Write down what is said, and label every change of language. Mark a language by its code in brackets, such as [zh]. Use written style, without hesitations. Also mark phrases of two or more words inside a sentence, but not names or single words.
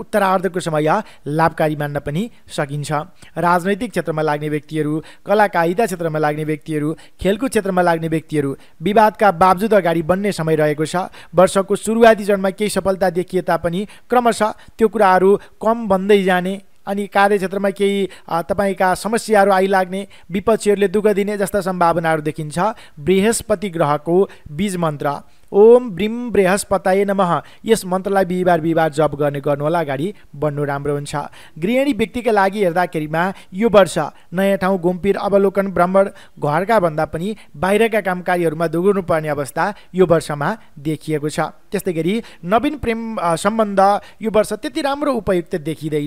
[ne] उत्तरार्धको समय लाभकारी मान्न पनि सकिन्छ। राजनैतिक क्षेत्रमा लाग्ने व्यक्तिहरू, कलाकारिता क्षेत्रमा लाग्ने व्यक्तिहरू, खेलकुद क्षेत्रमा लाग्ने व्यक्तिहरू विवादका बावजुद अगाडि बढ्ने समय रहेको छ। वर्षको सुरुवाती चरणमा केही सफलता देखिए तापनि क्रमशः त्यो कुराहरू कम बन्दै जाने अनि कार्यक्षेत्रमा केही तपाईँका समस्याहरू आइलाग्ने, विपक्षीहरूले दुःख दिने जस्ता सम्भावनाहरू देखिन्छ। बृहस्पति ग्रहको बीज मन्त्र [sa] ओम ब्रीम बृहस्पतये नमः, [ne] यस मन्त्रलाई बिहिबार जप गर्नुहोला, अगाडि बढ्नु राम्रो हुन्छ। गृहिणी व्यक्तिका लागि हेर्दाखेरिमा यो वर्ष नयाँ ठाउँ घुमफिर अवलोकन भ्रमण घरका भन्दा पनि बाहिरका कामकारीहरूमा दोहोर्नु पर्ने अवस्था यो वर्षमा देखिएको छ। त्यस्तै गरी नवीन प्रेम सम्बन्ध यो वर्ष त्यति राम्रो उपयुक्त देखिँदैन।